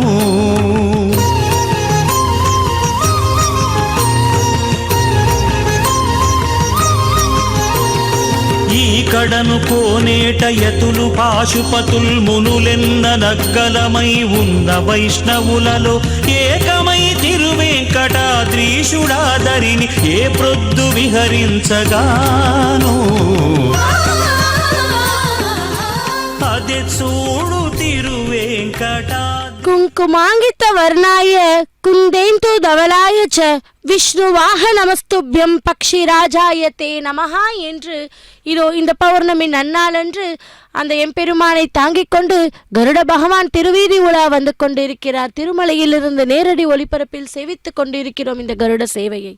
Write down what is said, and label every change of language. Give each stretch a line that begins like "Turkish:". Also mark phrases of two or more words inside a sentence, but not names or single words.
Telugu: ఈ కడను కోనేట యతులు పాశుపతుల్ మునులెన్న నగ్గలమై ఉన్న వైష్ణవులలో ఏకమై తిరువేంకటాద్రీషుడాదరిని ఏ ప్రొద్దు విహరించగాను. అదే చూడు తిరువేంకటా.
Sanskrit: कुंकुमांकित वर्णाय कुंदेंदु धवलाय च विष्णुवाह नमस्तुभ्यं पक्षिराजाय ते नमः
Tamil: என்று இதோ இந்த பௌர்ணமி நன்னாளன்று அந்த எம்பெருமானை தாங்கிக் கொண்டு கருட பகவான் திருவீதி உலா வந்து கொண்டிருக்கிறார். திருமலையிலிருந்து நேரடி ஒளிபரப்பில் சேவித்துக் கொண்டிருக்கிறோம் இந்த கருட சேவையை.